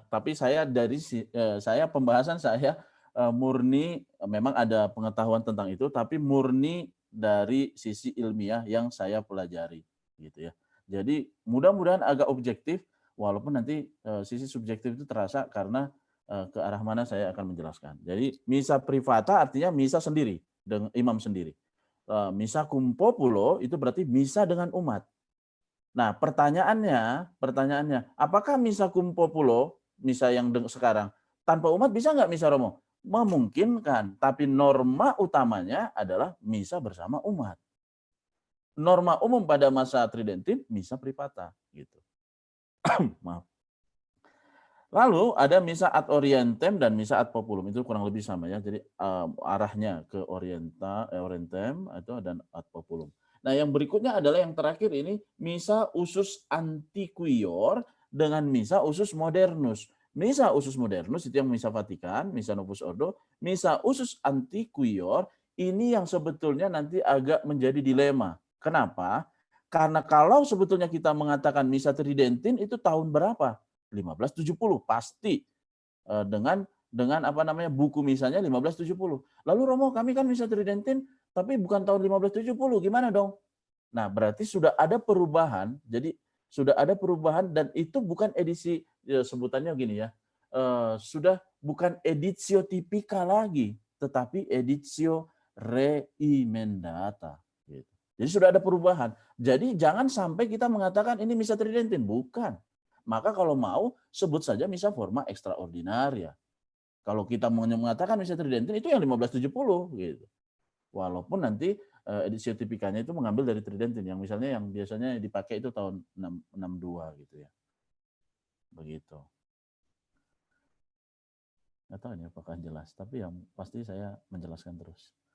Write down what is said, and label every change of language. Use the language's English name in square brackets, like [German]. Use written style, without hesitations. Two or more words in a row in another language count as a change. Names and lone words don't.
[Indonesian] Tapi saya pembahasan saya murni memang ada pengetahuan tentang itu, tapi murni dari sisi ilmiah yang saya pelajari gitu ya. Jadi mudah-mudahan agak objektif. Walaupun nanti sisi subjektif itu terasa karena ke arah mana saya akan menjelaskan. Jadi misa privata artinya misa sendiri dengan imam sendiri. Misa [Latin] cum populo [Indonesian] itu berarti misa dengan umat. Nah, pertanyaannya, apakah misa [Latin] cum populo, [Indonesian] misa yang sekarang tanpa umat bisa nggak misa Romo? Memungkinkan, tapi norma utamanya adalah misa bersama umat. Norma umum pada masa Tridentin misa privata gitu. Maaf. Lalu ada misa [Latin] ad orientem [Indonesian] dan misa [Latin] ad populum, [Indonesian] itu kurang lebih sama ya. Jadi arahnya ke orientem itu dan [Latin] ad populum. [Indonesian] Nah, yang berikutnya adalah yang terakhir ini misa [Latin] usus antiquior [Indonesian] dengan misa [Latin] usus modernus. [Indonesian] Misa [Latin] usus modernus [Indonesian] itu yang misa Vatikan, misa [Latin] Novus Ordo, [Indonesian] misa [Latin] usus antiquior [Indonesian] ini yang sebetulnya nanti agak menjadi dilema. Kenapa? Karena kalau sebetulnya kita mengatakan misa Tridentin itu tahun berapa? 1570 pasti dengan buku misanya 1570. Lalu Romo, kami kan misa Tridentin tapi bukan tahun 1570, gimana dong? Nah, berarti sudah ada perubahan. Jadi sudah ada perubahan dan itu bukan edisi sebutannya gini ya. Sudah bukan [Latin] editio tipika [Indonesian] lagi, tetapi [Latin] editio reimendata [Indonesian] gitu. Jadi sudah ada perubahan. Jadi jangan sampai kita mengatakan ini misa Tridentin, bukan. Maka kalau mau sebut saja misa [Latin] forma extraordinaria. [Indonesian] Kalau kita mengatakan misa Tridentin itu yang 1570 gitu. Walaupun nanti edisi tipikanya itu mengambil dari Tridentin yang misalnya yang biasanya dipakai itu tahun 62 gitu ya. Begitu. Nggak tahu ini apakah jelas, tapi yang pasti saya menjelaskan terus.